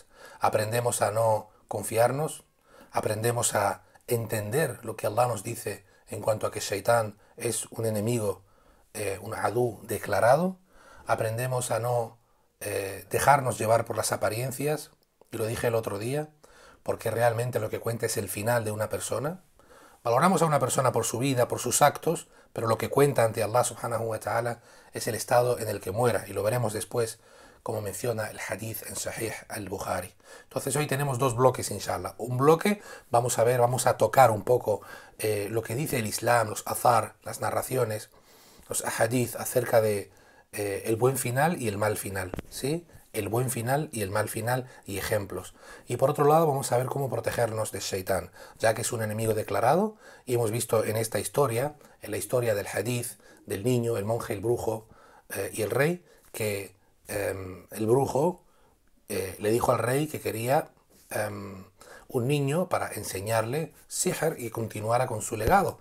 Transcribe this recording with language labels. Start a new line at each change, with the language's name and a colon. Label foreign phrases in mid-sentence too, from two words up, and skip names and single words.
Spanish: Aprendemos a no confiarnos, aprendemos a entender lo que Allah nos dice en cuanto a que Shaitán es un enemigo, un adú declarado. Aprendemos a no dejarnos llevar por las apariencias, y lo dije el otro día, porque realmente lo que cuenta es el final de una persona. Valoramos a una persona por su vida, por sus actos, pero lo que cuenta ante Allah
Arabic: subhanahu wa ta'ala
Spanish: es el estado en el que muera, y lo veremos después, como menciona el hadith en Sahih al-Bukhari. Entonces hoy tenemos dos bloques, inshallah. Un bloque, vamos a tocar un poco lo que dice el Islam, los azar, las narraciones, los hadith acerca de el buen final y el mal final, ¿sí? El buen final y el mal final y ejemplos. Y por otro lado vamos a ver cómo protegernos de Shaitán, ya que es un enemigo declarado, y hemos visto en esta historia, en la historia del hadith, del niño, el monje, el brujo y el rey, que el brujo le dijo al rey que quería un niño para enseñarle sihr y continuara con su legado.